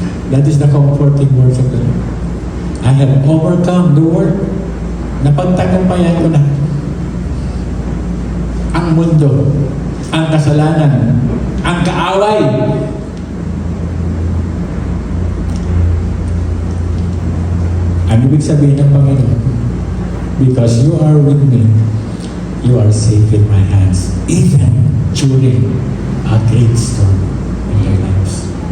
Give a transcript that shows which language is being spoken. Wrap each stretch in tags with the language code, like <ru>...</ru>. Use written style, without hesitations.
<en>That is the comforting words of the Lord. I have overcome the world.</en> <tl>Napagtagumpayan ko na ang mundo, ang kasalanan, ang kaaway. Ano ibig sabihin ng Panginoon?</tl> <en>Because you are with me, you are safe in my hands, even during a great storm in your lives.</en>